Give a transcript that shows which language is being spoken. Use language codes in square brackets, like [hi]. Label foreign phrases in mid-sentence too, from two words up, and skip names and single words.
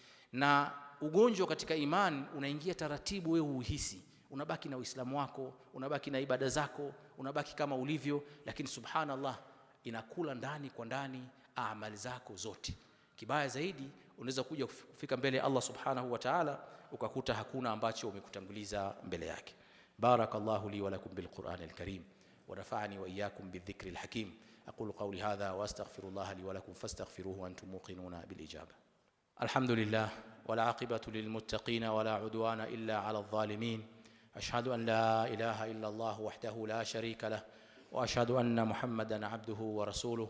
[sw] Na ugonjwa katika imani unaingia taratibu, wewe uhisi unabaki na Uislamu wako, unabaki na ibada zako, unabaki kama ulivyo, lakini subhanallah inakula ndani kwa ndani amali zako zote. Kibaya zaidi, unaweza kuja kufika mbele ya Allah [ar] سبحانه وتعالى [sw] ukakuta hakuna ambacho umekutanguliza mbele yake. [ar] بارك الله لي ولكم بالقرآن الكريم ونفعني وإياكم بالذكر الحكيم. أقول قولي هذا وأستغفر الله لي ولكم فاستغفروه أنتم موقنون بالإجابة. الحمد لله والعاقبة للمتقين ولا عدوان إلا على الظالمين. أشهد أن لا إله إلا الله وحده لا شريك له وأشهد أن محمدا عبده ورسوله.